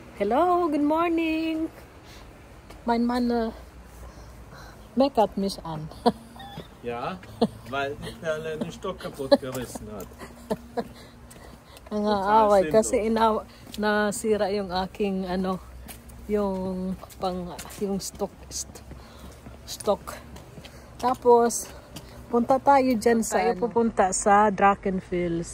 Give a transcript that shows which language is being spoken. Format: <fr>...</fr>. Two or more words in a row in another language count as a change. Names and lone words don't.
<en>Hello, good morning.</en> <de>Mein Mann meckert mich an. Ja, weil die Perle den Stock kaputt gerissen hat.</de> <tl>Nangaaway kasi nasira yung aking yung stock. Tapos punta tayo dyan pupunta sa Drachenfels.</tl>